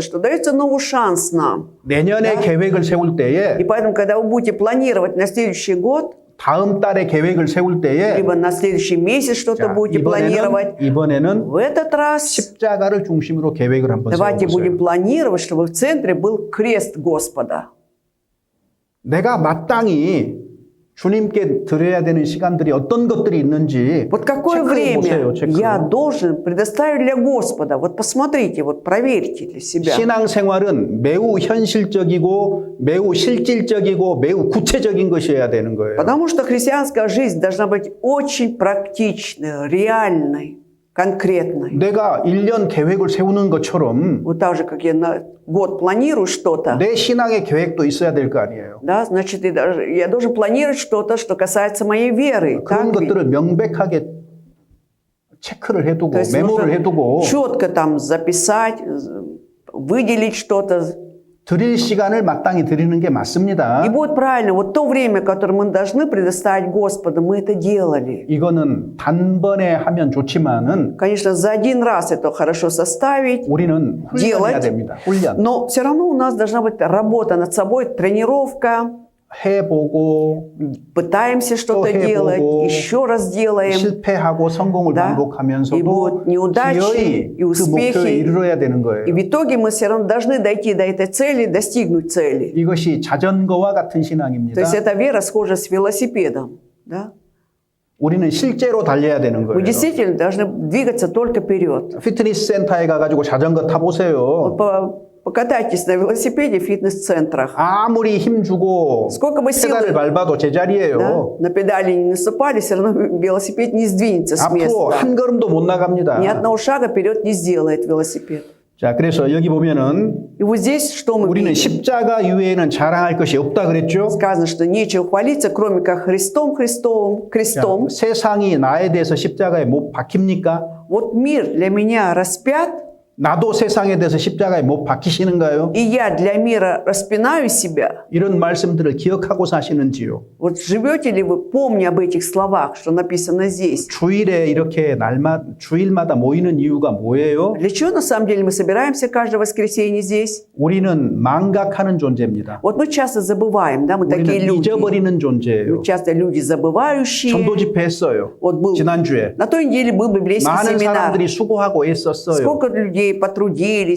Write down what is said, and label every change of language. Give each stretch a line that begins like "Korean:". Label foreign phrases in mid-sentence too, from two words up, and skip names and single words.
Russian: Что дается новый шанс нам.
Korean: 내년에 계획을 세울
Russian: И
Korean: 때에
Russian: поэтому, когда вы будете планировать на следующий год,
Korean: 다음 달에 계획을 세울 때에
Russian: либо на следующий месяц что-то
Korean: 자,
Russian: будете планировать,
Korean: 이번에는
Russian: в этот раз
Korean: 십자가를 중심으로 계획을 한번
Russian: давайте
Korean: 세워보세요.
Russian: будем планировать, чтобы в центре был крест Господа.
Korean: 내가 마땅히 주님께 드려야 되는 시간들이 어떤 것들이 있는지
Russian: Вот какое
Korean: 체크해 보세요.
Russian: время я должен предоставить для Господа? Вот посмотрите, вот проверьте для себя.
Korean: 신앙생활은 매우 현실적이고 매우 실질적이고 매우 구체적인 것이어야 되는 거예요.
Russian: Потому что христианская жизнь должна быть очень практичной, реальной, конкретной.
Korean: 내가 1년 계획을 세우는 것처럼
Russian: Вот так же, как я на год планирую что-то,
Korean: 내 신앙의 계획도 있어야 될 거 아니에요.
Russian: да, значит, я должен планировать что-то, что касается моей веры.
Korean: 그런
Russian: Так ведь?
Korean: 것들을 명백하게 체크를 해두고
Russian: То есть
Korean: 메모를
Russian: нужно
Korean: 해두고
Russian: четко там записать, выделить что-то.
Korean: 드릴 시간을 마땅히 드리는 게 맞습니다.
Russian: И будет правильно, вот то время, которое мы должны предоставить Господу, мы это делали.
Korean: 이거는 단번에 하면 좋지만은
Russian: Конечно, за один раз это хорошо составить,
Korean: 우리는 훈련해야
Russian: делать,
Korean: 됩니다. 훈련.
Russian: но все равно у нас должна быть работа над собой, тренировка.
Korean: 해보고
Russian: Пытаемся что-то
Korean: 해보고,
Russian: делать, еще раз делаем.
Korean: 실패하고 성공을
Russian: Да.
Korean: 반복하면서도
Russian: И будут неудачи,
Korean: 기어이
Russian: и
Korean: 그
Russian: успехи.
Korean: 목표에 이르러야 되는
Russian: И
Korean: 거예요.
Russian: в итоге мы все равно должны дойти до этой цели, достигнуть цели.
Korean: 이것이 자전거와 같은
Russian: То
Korean: 신앙입니다.
Russian: есть эта вера схожа с велосипедом. Да?
Korean: 우리는 실제로 달려야 되는
Russian: Мы
Korean: 거예요.
Russian: действительно должны двигаться только вперед.
Korean: 피트니스 센터에 가가지고 자전거 타보세요.
Russian: Покатайтесь на велосипеде в фитнес-центрах.
Korean: 아무리 힘주고
Russian: Сколько бы сил
Korean: 페달을 밟아도
Russian: да,
Korean: 제자리예요.
Russian: на педали не наступали, все равно велосипед не сдвинется с
Korean: 앞으로
Russian: места.
Korean: 한 걸음도 못 나갑니다.
Russian: Ни одного шага вперед не сделает велосипед.
Korean: 자, 그래서 여기 보면은
Russian: И вот здесь что мы
Korean: 우리는
Russian: видим?
Korean: 십자가 이외에는 자랑할 것이 없다 그랬죠.
Russian: Сказано, что нечего хвалиться, кроме как Христом,
Korean: 자,
Russian: крестом.
Korean: 세상이 나에 대해서 십자가에 못 박힙니까?
Russian: Вот мир для меня распят,
Korean: 나도 세상에 대해서 십자가에 못 박히시는가요?
Russian: и я для мира распинаю себя.
Korean: 이런 말씀들을 기억하고 사시는지요?
Russian: Вот живете ли вы, помня об этих словах, что написано здесь?
Korean: 주일에 이렇게 주일마다 모이는 이유가 뭐예요?
Russian: Для чего на самом деле мы собираемся каждое воскресенье здесь?
Korean: 우리는 망각하는 존재입니다.
Russian: Вот мы часто забываем, да, мы такие
Korean: 우리는
Russian: люди.
Korean: 잊어버리는 존재예요.
Russian: Мы часто люди забывающие.
Korean: 전도 집회 했어요.
Russian: Вот был,
Korean: 지난주에.
Russian: на той неделе был библейский
Korean: 많은
Russian: семинар.
Korean: 사람들이 수고하고 애썼어요.
Russian: Сколько людей потрудились.